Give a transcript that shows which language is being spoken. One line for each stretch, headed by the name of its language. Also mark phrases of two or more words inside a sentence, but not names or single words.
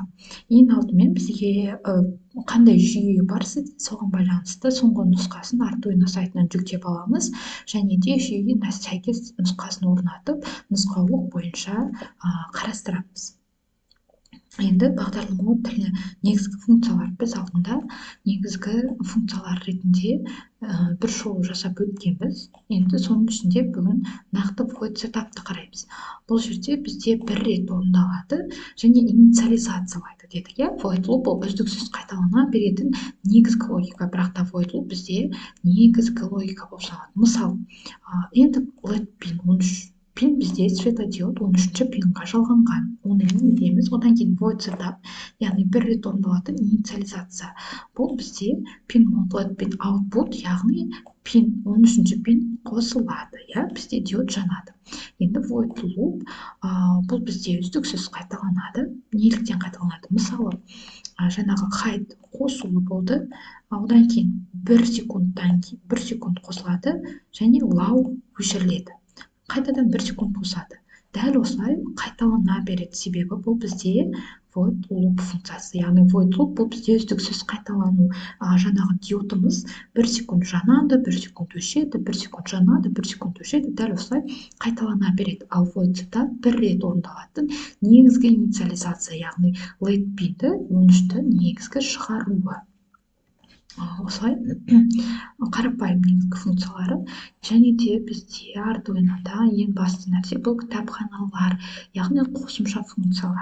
Kazakh: Ең алдымен бізге қандай жүйе бар, соған байланысты соңғы нұсқасын Arduino сайтынан жүктеп аламыз, және де жүйеге сәйкес нұсқасын орнатып, нұсқаулық бойынша қарастырамыз. Енді бағдарламалау тілі негізгі функциялар біз алдында негізгі функциялар ретінде бір шолу жасап өткенбіз. Енді соның ішінде бүгін нақты
English: void setup'ты
Kazakh: қараймыз. Бұл жерде бізде бір рет орындалады және инициализациялайды дедік.
English: Void loop
Kazakh: ол үздіксіз қайталана беретін негізгі логика, бірақ та
English: void loop
Kazakh: бізде негізгі логика болып саналады. Мысалы, енді
English: LED pin
Kazakh: 13 пин бізде светодиод 13-ші пинға жалғанған. Оны енгіземіз. Одан кейін
English: void setup,
Kazakh: яғни бір рет орындалатын инициализация. Бұл бізде
English: pin LED pin output,
Kazakh: яғни пин 13-ші пин қосылады, бізде диод жанады. Енді
English: void loop
Kazakh: бұл бізде үздіксіз қайталанады. Неліктен қайталанады? Мысалы, жаңағы height қосулы болды, одан кейін 1 секунд қосылады және low өшіріледі. Қайтадан 1 секунд қосады. Дәл осылай қайталана береді. Себебі бұл бізде
English: void loop
Kazakh: функциясы. Яғни
English: void loop
Kazakh: бұл бізде үздіксіз қайталану. Жаңағы диодымыз 1 секунд жанады, 1 секунд өшеді, 1 секунд жанады, 1 секунд өшеді. Дәл осылай қайталана береді. Ал
English: void setup
Kazakh: бір рет орындалатын негізгі инициализация, яғни
English: LED pin-
Kazakh: ді 13-ті негізгі шығаруы. Осылай қарапайым негізгі функциялары, және де бізде Arduino'да ең басты нәрсе бұл кітапханалар, яғни қосымша функциялар.